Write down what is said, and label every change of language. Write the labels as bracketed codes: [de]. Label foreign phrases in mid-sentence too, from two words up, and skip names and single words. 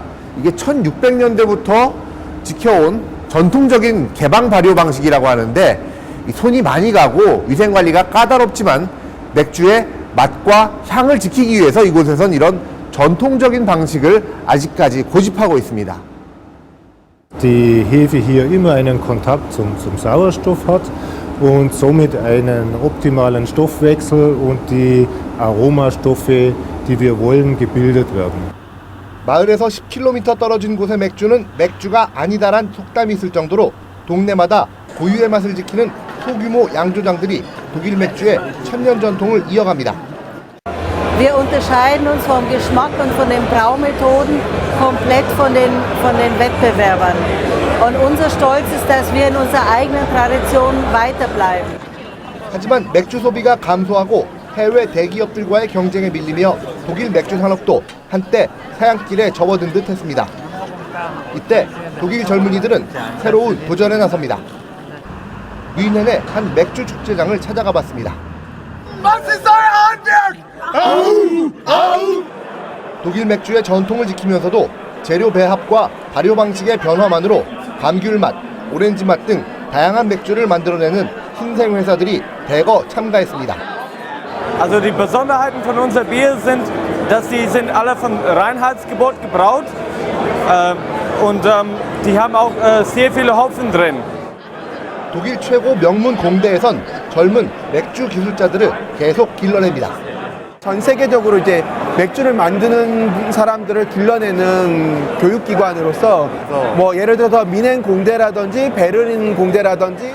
[ko] 이게 1600년대부터 지켜온 전통적인 개방 발효 방식이라고 하는데 손이 많이 가고 위생 관리가 까다롭지만 맥주의 맛과 향을 지키기 위해서 이곳에선 이런 전통적인 방식을 아직까지 고집하고 있습니다. [de] Die Hefe hier immer einen Kontakt zum Sauerstoff hat und somit einen optimalen Stoffwechsel und die Aromastoffe, die wir wollen, gebildet werden. [ko] 마을에서 10km 떨어진 곳의 맥주는 맥주가 아니다란 속담이 있을 정도로 동네마다 고유의 맛을 지키는 소규모 양조장들이 독일 맥주의 1000년 전통을 이어갑니다. [de] Wir unterscheiden uns vom Geschmack und von den Braumethoden komplett von den Wettbewerbern. Und unser Stolz ist, dass wir in unserer eigenen Tradition weiterbleiben. [ko] 하지만 맥주 소비가 감소하고 해외 대기업들과의 경쟁에 밀리며 독일 맥주 산업도 한때 사양길에 접어든 듯 했습니다. 이때 독일 젊은이들은 새로운 도전에 나섭니다. 뮌헨의 한 맥주 축제장을 찾아가 봤습니다. 독일 맥주의 전통을 지키면서도 재료 배합과 발효 방식의 변화만으로 감귤 맛, 오렌지 맛 등 다양한 맥주를 만들어내는 신생 회사들이 대거 참가했습니다. [de] Also die Besonderheiten von unser Bier sind, dass die sind alle von Reinheitsgebot gebraut und die haben auch sehr viele Hopfen drin. [ko] 독일 최고 명문 공대에선 젊은 맥주 기술자들을 계속 길러냅니다. 전 세계적으로 이제 맥주를 만드는 사람들을 길러내는 교육기관으로서 뭐 예를 들어서 미넨 공대라든지 베르린 공대라든지